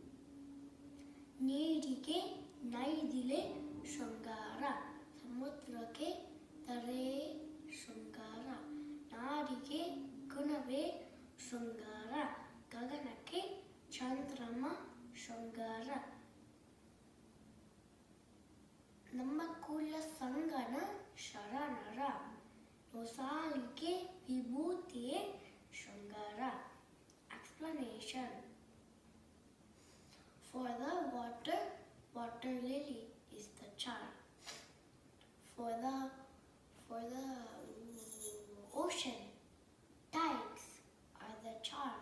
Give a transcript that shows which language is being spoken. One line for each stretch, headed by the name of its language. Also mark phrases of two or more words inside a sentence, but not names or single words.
Kannada: ನೀರಿಗೆ ನೈದಿಲೆ ಶೃಂಗಾರ, ಸಮುದ್ರಕ್ಕೆ ತಾರೆ ಶೃಂಗಾರ, ನಾರಿಗೆ ಗುಣವೇ ಶೃಂಗಾರ, ಗಗನಕ್ಕೆ ಚಂದ್ರಮ ಶೃಂಗಾರ. ನಮ್ಮ ಕುಲ ಸಂಗನ ಶರಣರ, ಹೊಸಾಲಿಗೆ ವಿಭೂತಿಯೇ ಶೃಂಗಾರ.
English: Explanation. For the water, water lily is the charm. For the ocean, tides are the charm.